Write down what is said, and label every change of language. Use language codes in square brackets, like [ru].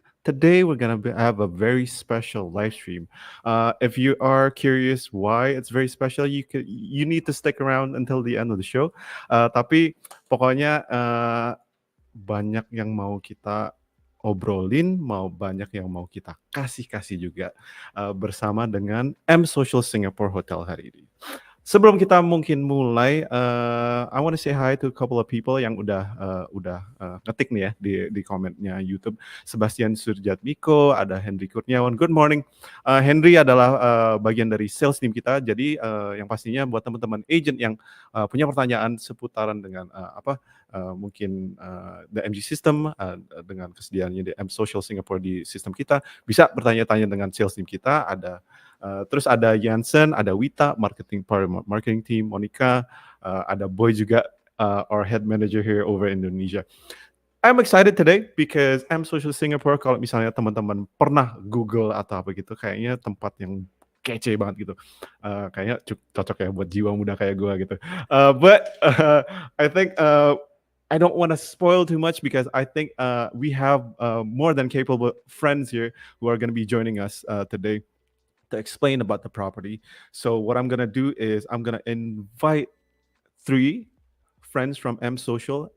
[en] Today we're gonna have a very special live stream. If you are curious why it's very special, you need to stick around until the end of the show. [id] Tapi pokoknya banyak yang mau kita obrolin, mau banyak yang mau kita kasih juga bersama dengan M Social Singapore Hotel hari ini. Sebelum kita mungkin mulai, [en] I want to say hi to a couple of people [id] yang udah ngetik nih ya di komennya YouTube. Sebastian Surjatmiko, ada Henry Kurniawan. [en] Good morning. [id] Henry adalah bagian dari sales team kita. Jadi yang pastinya buat teman-teman agent yang punya pertanyaan seputaran dengan mungkin the MG system dengan kesediaannya di M Social Singapore di sistem kita, bisa bertanya-tanya dengan sales team kita. Terus ada Jansen, ada Wita, marketing team, Monica, ada Boy juga, [en] our head manager here over Indonesia. I'm excited today because [id] M Social Singapore, kalau misalnya teman-teman pernah Google atau apa gitu, kayaknya tempat yang kece banget gitu. Kayaknya cocok ya buat jiwa muda kayak gue gitu. [en] But I think I don't want to spoil too much because I think we have more than capable friends here who are going to be joining us today to explain about the property. So what I'm gonna do is I'm gonna invite three friends from M Social.